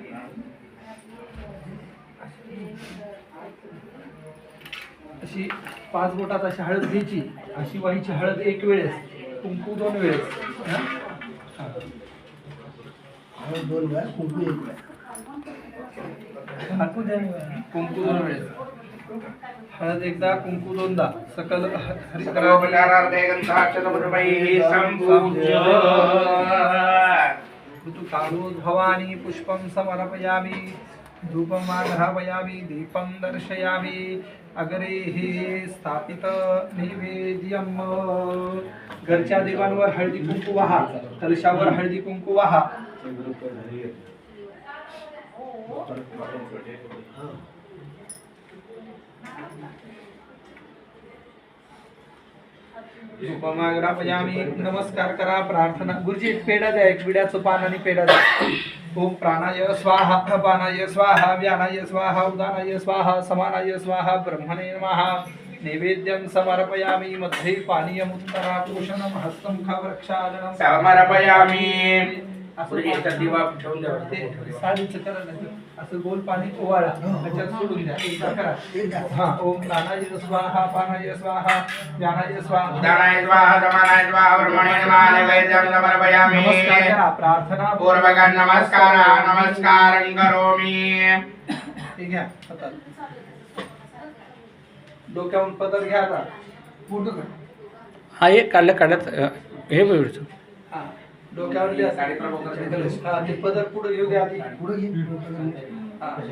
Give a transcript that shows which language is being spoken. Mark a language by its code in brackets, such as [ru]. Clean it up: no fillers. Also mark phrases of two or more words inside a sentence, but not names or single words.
[mr] अशी 5 बोटात अशी हळद घ्यायची. अशी व्हायची हळद एक वेळेस, कुंकू 2 वेळेस. हळद 2 वेळा, कुंकू 1 वेळा. कुंकू 2 वेळेस, हळद एकदा, कुंकू 2दा. [sa] सकल भवानी पुष्पं समर्पयामि, धूपमाघ्रापयामि, दीपं दर्शयामि, अग्रे हे स्थापित नैवेद्यम. [mr] घरच्या देवांवर हळदी कुंकू वाहा, कलशावर हळदी कुंकू वाहा. [sa] धूपमाघ्रापयामि. [mr] नमस्कार करा, प्रार्थना. गुरुजी एक पेढा द्या, एक विड्याचं पान आणि पेढा द्या. [sa] ओम प्राणाय स्वाहा, अपानाय स्वाहा, व्यानाय स्वाहा, उदानाय स्वाहा, समानाय स्वाहा, ब्रह्मणे नमः. नैवेद्यं समर्पयामि. मध्ये पानीयम् उत्तरा पोषणं हस्तं खवृक्षालनं समर्पयामि. [mr] असं दिवा ठेवून द्या. ते साडीचं करा नाही, असं गोल पाणी ओवाळा, त्याच्यात सोडून द्या. एकदा करा. हा. [sa] ओम प्राणाय स्वाहा, अपानाय स्वाहा, व्यानाय स्वाहा, उदानाय स्वाहा, समानाय स्वाहा, ब्रह्मणे नमः. नैवेद्यं समर्पयामि. [mr] नमस्कार करा, प्रार्थना [sa] पूर्वकं नमस्कारं करोमि. [mr] हे घ्या हातात. डोक्यावरून पदर घ्या. आता फोटो काढ. हा एक काढल्यात हे बघ. हा, डोक्यावर द्या. हा, ते पदर पुढे घेऊ द्या आधी. पुढे घे. हा.